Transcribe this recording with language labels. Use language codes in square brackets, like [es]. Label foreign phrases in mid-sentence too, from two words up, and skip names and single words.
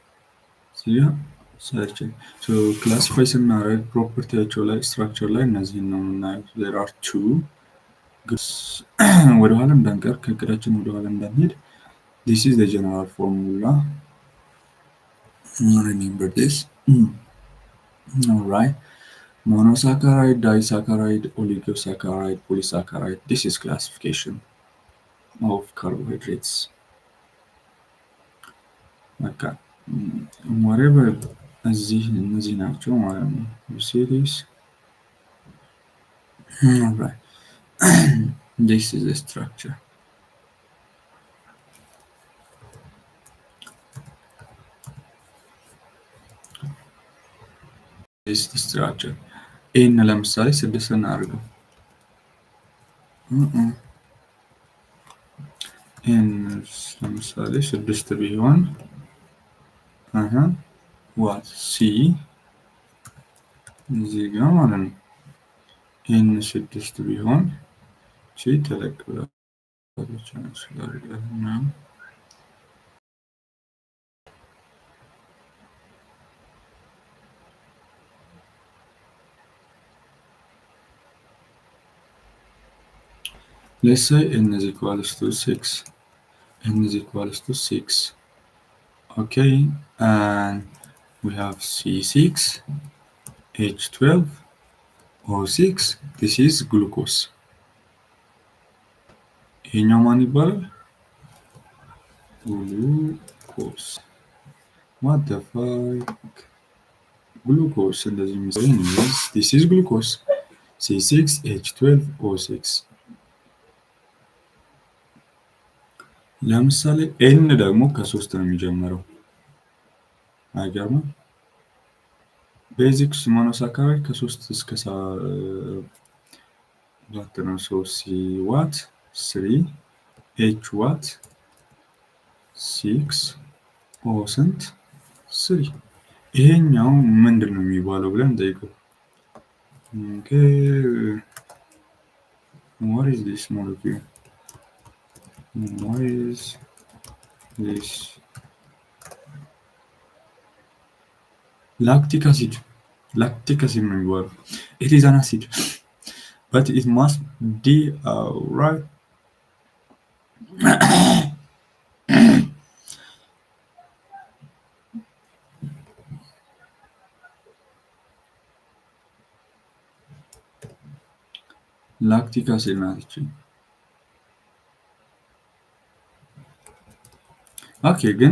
[en] side chain. so classify [am] ስናደርግ ፕሮፐርቲያቸው ላይ ስትራክቸር ላይ እነዚህን ነው የምናየው። [en] there are two [am] ወደኋላ እንዳንቀር ከእቅዳችን ወደኋላ እንዳንሄድ [en] this is the general formula remember this alright። monosaccharide, disaccharide, oligosaccharide, polysaccharide. This is classification of carbohydrates. Okay. Whatever [am] እነዚህ ናቸው ማለት ነው። [en] You see this? Alright. This is the structure. This is the structure. [am] ይህን ለምሳሌ 6 እናድርገው። ይህን ለምሳሌ 6 ቢሆን [en] what C [am] እዚህ ጋር ማለት ነው። ይህን 6 ቢሆን ሲ ተለቅ ብላ [en] let's say n is equals to 6. N is equals to 6. Okay, and we have C6, H12, O6. This is glucose. [am] ይሄኛው ማን ይባላል? [en] Glucose. What the fuck? Glucose. [am] እንደዚህ የሚሰኝ [en] this is glucose. C6, H12, O6. [am] ለምሳሌ ኤን ደግሞ ከ3 ነው የሚጀምረው። አይገርምም? [en] basics monosaccharide [am] ከ3 እስከ 7 ነው። [en] so C what 3 H what 6 O [am] ስንት 3። ይሄኛው ምንድን ነው የሚባለው ብለን ጠይቀው። [en] ኦኬ what is this molecule? What is this? lactic acid lactic acid [am] ነው የሚባለው። [en] it is an acid but it must be right lactic acid [am] ናት እቺ። ኦኬ ግን